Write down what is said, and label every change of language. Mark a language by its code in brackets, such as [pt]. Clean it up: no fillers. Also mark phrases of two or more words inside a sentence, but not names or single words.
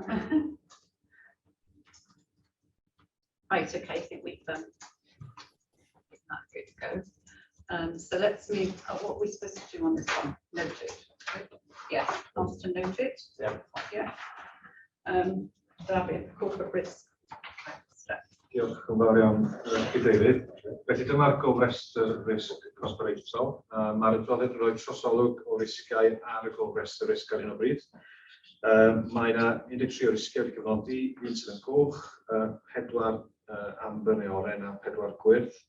[en] Right, okay, I think we've that's good to go. So let's move. What are we supposed to do on this one? Noted. Yes, asked to note it. Yeah. David, corporate risk. [cy] Diolch yn fawr iawn i David. Felly dyma'r gofrestr risg cosbaraethol. Mae'r adroddiad yn rhoi trosolwg o risgau ar y gofrestr risg ar hyn o bryd. Mae yna 13 o risgiau wedi cyfnodi, un sydd yn goch, 4 amber neu oren a 4 gwyrdd.